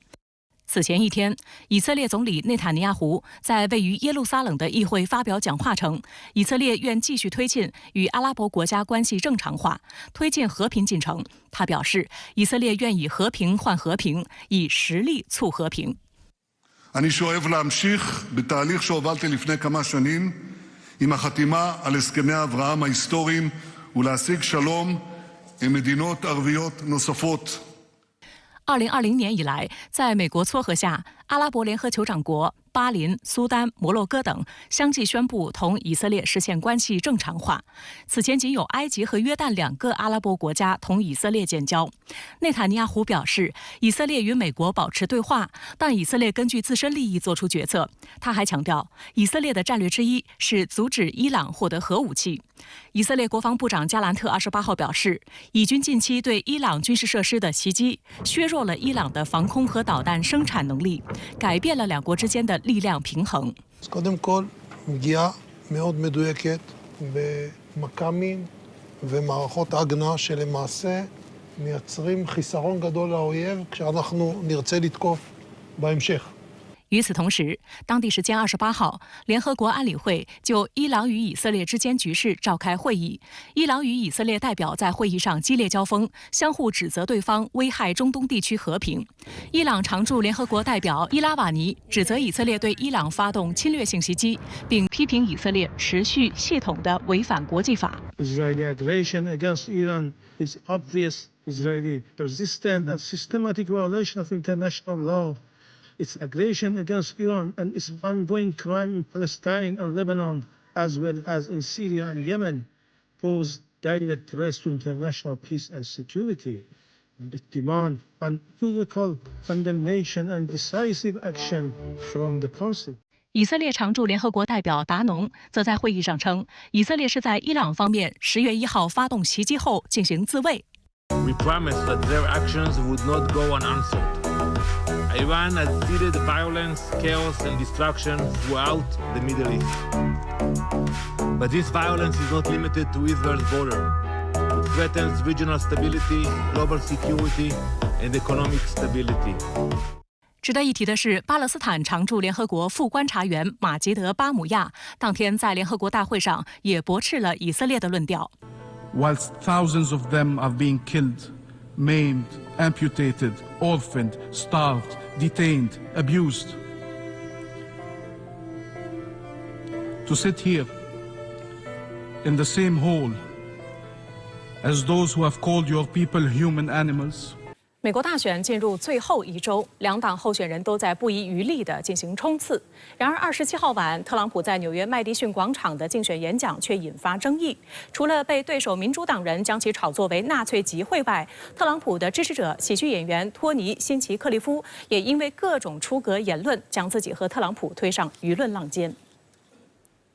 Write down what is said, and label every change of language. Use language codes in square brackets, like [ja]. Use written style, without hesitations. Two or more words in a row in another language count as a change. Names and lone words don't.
[zh] 此前一天，以色列总理内塔尼亚胡在位于耶路撒冷的议会发表讲话称，以色列愿继续推进与阿拉伯国家关系正常化，推进和平进程。他表示，以色列愿以和平换和平，以实力促和平。 [he] אני שואף להמשיך בתהליך שהובלתי לפני כמה שנים עם החתימה על הסכמי אברהם ההיסטוריים ולהשיג שלום עם מדינות ערביות נוספות. [zh] 2020 年以来，在美国撮合下，阿拉伯联合酋长国巴林、苏丹、摩洛哥等相继宣布同以色列实现关系正常化。此前仅有埃及和约旦2个阿拉伯国家同以色列建交。内塔尼亚胡表示，以色列与美国保持对话，但以色列根据自身利益做出决策。他还强调，以色列的战略之一是阻止伊朗获得核武器。以色列国防部长加兰特28号表示，以军近期对伊朗军事设施的袭击，削弱了伊朗的防空和导弹生产能力，改变了两国之间的力量平衡。 [he] קודם כל, פגיעה מאוד מדויקת במכ"מים ומערכות ההגנה שלמעשה מייצרים חיסרון גדול לאויב כשאנחנו נרצה לתקוף בהמשך. [zh] 与此同时，当地时间28号，联合国安理会就伊朗与以色列之间局势召开会议。伊朗与以色列代表在会议上激烈交锋，相互指责对方危害中东地区和平。伊朗常驻联合国代表伊拉瓦尼指责以色列对伊朗发动侵略性袭击，并批评以色列持续系统的违反国际法。 [en] Israeli aggression against Iran is obvious. Israeli persistent and systematic violation of international law. Its aggression against Iran and its ongoing crime in Palestine and Lebanon, as well as in Syria and Yemen, pose direct threats to international peace and security. It demands unequivocal condemnation and decisive action from the Council. [zh] 以色列常驻联合国代表达农则在会议上称，以色列是在伊朗方面10月1号发动袭击后进行自卫。 [en] We promised that their actions would not go unanswered. Iran has seeded violence, chaos, and destruction throughout the Middle East. But this violence is not limited to Israel's border. It threatens regional stability, global security, and economic stability. [zh] 值得一提的是，巴勒斯坦常驻联合国副观察员马吉德·巴姆亚当天在联合国大会上也驳斥了以色列的论调。 [en] Whilst thousands of them are being killed, maimed, amputated, orphaned, starved, detained, abused. To sit here in the same hall as those who have called your people human animals. [zh] 美国大选进入最后一周，两党候选人都在不遗余力地进行冲刺。然而，27号晚，特朗普在纽约麦迪逊广场的竞选演讲却引发争议。除了被对手民主党人将其炒作为纳粹集会外，特朗普的支持者喜剧演员托尼·辛奇克利夫也因为各种出格言论，将自己和特朗普推上舆论浪尖。